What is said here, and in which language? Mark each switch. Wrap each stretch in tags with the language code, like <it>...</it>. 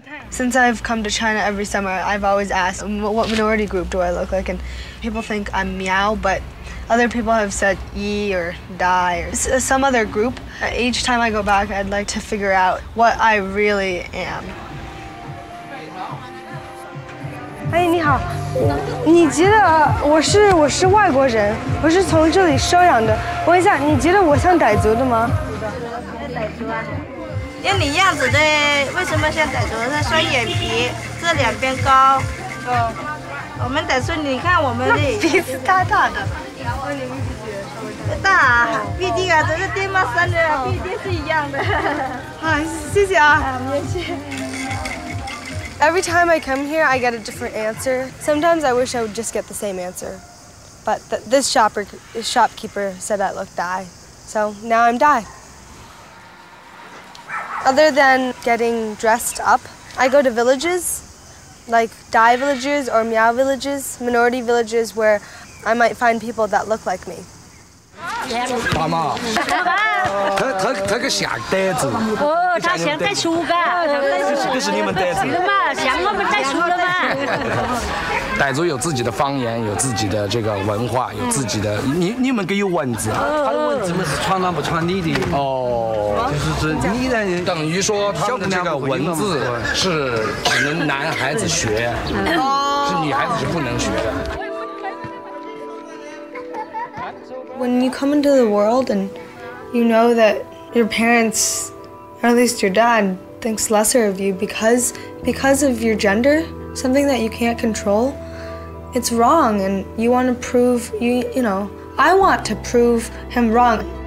<en>Since I've come to China every summer, I've always asked, what minority group do I look like? And people think I'm Miao, but other people have said Yi or Dai or some other group. Each time I go back, I'd like to figure out what I really am.</en> <zh>哎，你好，你觉得我是外国人，我是从这里收养的。我问一下，你觉得我像傣族的吗？傣族啊，因为你样子的，为什么像傣族？是双眼皮，这2边高。我们傣族，你看我们的鼻子大大的。大，毕竟啊，这是爹妈生的，毕竟是一样的。好，谢谢啊。没事。</zh> <en>Every time I come here, I get a different answer. Sometimes I wish I would just get the same answer. But this shopkeeper said I look Dai. So now I'm Dai. Other than getting dressed up, I go to villages, like Dai villages or Miao villages, minority villages where I might find people that look like me.</en> <zh>大妈，他个像傣族。哦，他像傣族嘎，这是你们傣族。是的嘛，像我们傣族的嘛。傣族有自己的方言，有自己的这个文化，有自己的。你们给有文字啊？他的文字嘛是传男不传女的。哦，就是你的。等于说他们的这个文字是只能男孩子学，是女孩子是不能学的。</zh> <en>When you come into the world and you know that your parents, or at least your dad, thinks lesser of you because of your gender, something that you can't control, it's wrong, and you want to prove I want to prove him wrong.</en>